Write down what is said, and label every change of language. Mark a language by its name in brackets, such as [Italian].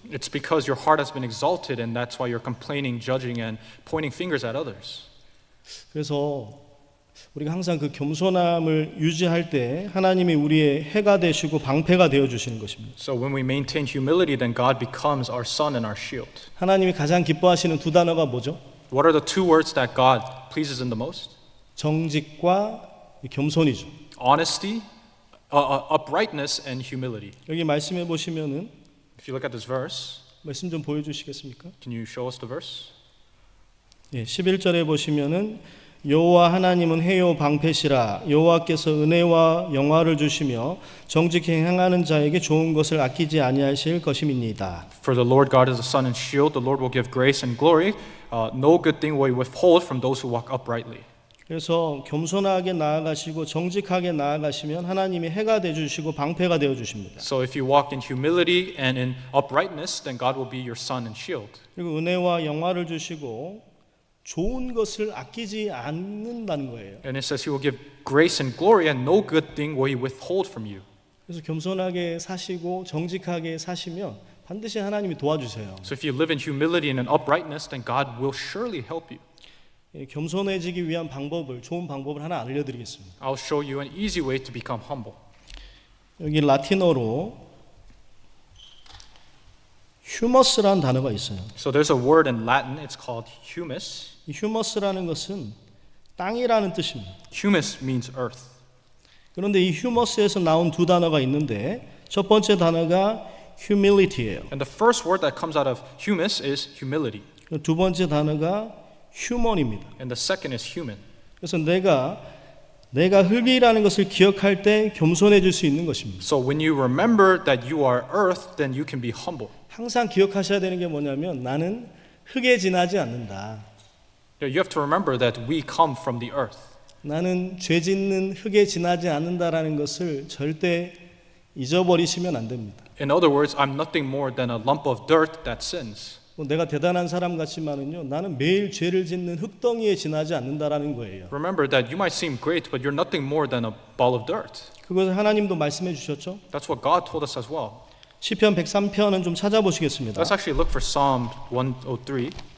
[English] It's because your heart has been exalted and that's why you're complaining, judging, and pointing fingers at others. [Korean] 그래서 우리가 항상 그 겸손함을 유지할 때 하나님이 우리의 해가 되시고 방패가 되어 주시는 것입니다. [English] So when we maintain humility, then God becomes our sun and our shield. [Korean] 하나님이 가장 기뻐하시는 두 단어가 뭐죠? [English] What are the two words that God pleases in the most? [Korean] 정직과 겸손이죠. [English] Honesty, uprightness, and humility. [Korean] 여기 말씀해 보시면은 [English] If you look at this verse, [Korean] 말씀 좀 보여주시겠습니까? [English] can you show us the verse? [Korean] 예, 11절에 보시면은 여호와 하나님은 해요 방패시라 여호와께서 은혜와 영화를 주시며 정직히 행하는 자에게 좋은 것을 아끼지 아니하실 것임이니이다. [English] For the Lord God is a sun and shield. The Lord will give grace and glory. No good thing will He withhold from those who walk uprightly. [Korean] 그래서 겸손하게 나아가시고 정직하게 나아가시면 하나님이 해가 되어 주시고 방패가 되어 주십니다. [English] So if you walk in humility and in uprightness, then God will be your sun and shield. [Korean] 그리고 은혜와 영화를 주시고 좋은 것을 아끼지 않는다는 거예요. [English] And it says He will give grace and glory, and no good thing will He withhold from you. [Korean] 그래서 겸손하게 사시고 정직하게 사시면 반드시 하나님이 도와주세요. [English] So if you live in humility and in uprightness, then God will surely help you. [Korean] 예, 겸손해지기 위한 방법을 좋은 방법을 하나 알려드리겠습니다. [English] I'll show you an easy way to become humble. [Korean] 여기 라틴어로 휴머스라는 단어가 있어요. [English] So there's a word in Latin. It's called humus. [Korean] 이 휴머스라는 것은 땅이라는 뜻입니다. [English] Humus means earth. [Korean] 그런데 이 휴머스에서 나온 두 단어가 있는데 첫 번째 단어가 humility예요. [English] And the first word that comes out of humus is humility. [Korean] 두 번째 단어가 human입니다. [English] And the second is human. [Korean] 그래서 내가 흙이라는 것을 기억할 때 겸손해질 수 있는 것입니다. [English] So when you remember that you are earth, then you can be humble. [Korean] 항상 기억하셔야 되는 게 뭐냐면 나는 흙에 지나지 않는다. [English] You have to remember that we come from the earth. [Korean] 나는 죄 짓는 흙에 지나지 않는다라는 것을 절대 잊어버리시면 안 됩니다. [English] In other words, I'm nothing more than a lump of dirt that sins. [Korean] 내가 대단한 사람 같지만은요, 나는 매일 죄를 짓는 흙덩이에 지나지 않는다라는 거예요. [English] Remember that you might seem great, but you're nothing more than a ball of dirt. [Korean] 그것을 하나님도 말씀해 주셨죠. [English] That's what God told us as well. [Korean] 시편 103편은 좀 찾아보시겠습니다. [English] Let's actually look for Psalm 103.